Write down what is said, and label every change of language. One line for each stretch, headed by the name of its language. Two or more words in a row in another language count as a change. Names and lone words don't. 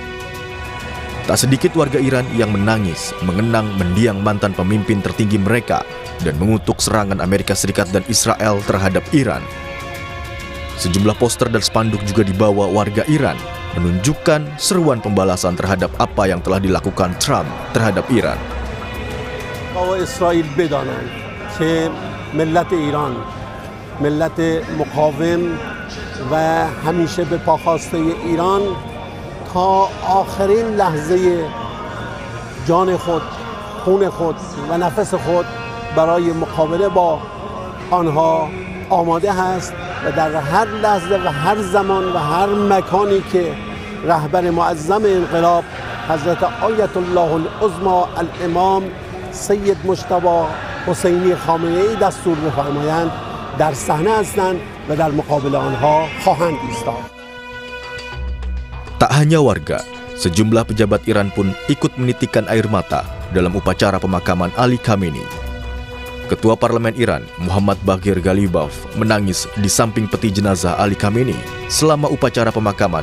Indonesian: Tak sedikit warga Iran yang menangis, mengenang mendiang mantan pemimpin tertinggi mereka dan mengutuk serangan Amerika Serikat dan Israel terhadap Iran. Sejumlah poster dan spanduk juga dibawa warga Iran, menunjukkan seruan pembalasan terhadap apa yang telah dilakukan Trump terhadap Iran.
Persian: bahwa Israel بدانند که ملت ایران ملت مقاوم و همیشه به پاخواسته ایران تا آخرین لحظه جان خود، خون خود و نفس خود برای مقابله با آنها آماده است و در هر لحظه و هر زمان و هر مکانی که رهبر معظم انقلاب حضرت آیت الله العظمی الامام سید مجتبی حسینی خامنه‌ای دستور بفرمایند در صحنه هستند و در مقابل آنها خواهند ایستاد.
Indonesian: Tak hanya warga, sejumlah pejabat Iran pun ikut menitikan air mata dalam upacara pemakaman Ali Khamenei. Ketua Parlemen Iran, Muhammad Baghir Ghalibaf, menangis di samping peti jenazah Ali Khamenei selama upacara pemakaman.